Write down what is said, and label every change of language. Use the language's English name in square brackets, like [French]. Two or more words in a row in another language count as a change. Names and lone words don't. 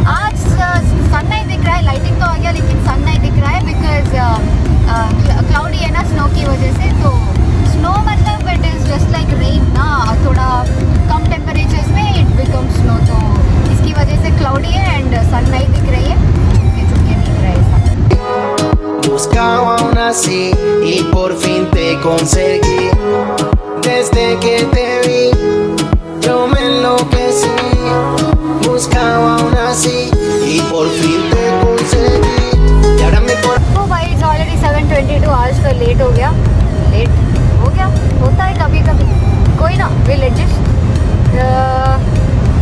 [Hindi] आज सन नहीं दिख रहा है, लाइटिंग तो आ गया लेकिन सन नहीं दिख रहा है, [English] because cloudy [Hindi] है ना स्नो की वजह से। तो स्नो मतलब [English] it is just like rain [Hindi] ना, थोड़ा कम टेम्परेचर्स में [English] it become snow, [Hindi] तो इसकी वजह से क्लाउडी है [English] and sun [Hindi] नहीं दिख रही है, चुपके दिख रहा है सन। [Spanish] Buscaba aún así y por fin te conseguí. Desde que te vi, yo me enloquecí. Buscaba aún así y por fin te conseguí. Y ahora me por... [Hindi] तो भाई [English] it's already 7:22, [Hindi] आज तो लेट हो गया, होता है कभी कभी, कोई ना, [English] will adjust.